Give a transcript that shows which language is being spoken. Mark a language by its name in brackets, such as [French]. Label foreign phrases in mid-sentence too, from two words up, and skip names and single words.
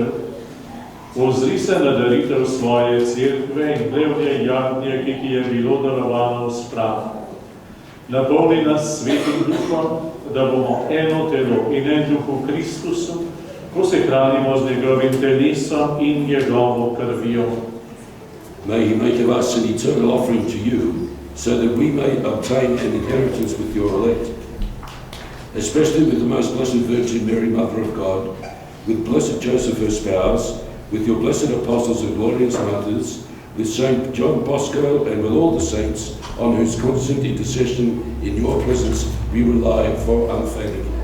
[Slovenian] Ozri se na daritev svoje cerkve in plevnje jagnje, ki ti je bilo darovano v spravi. Napolni nas svetim duhom, da bomo eno telo in en duh v Kristusu, ko se hranimo z njegovim telesom in njegovo krvjo. [English] May he make of us an eternal offering to you, so that we may obtain an inheritance with your elect, especially with the most blessed Virgin Mary, Mother of God, with blessed Joseph, her spouse, with your blessed apostles and glorious martyrs, with Saint John Bosco, and with all the saints, on whose constant intercession in your presence we rely for unfailing.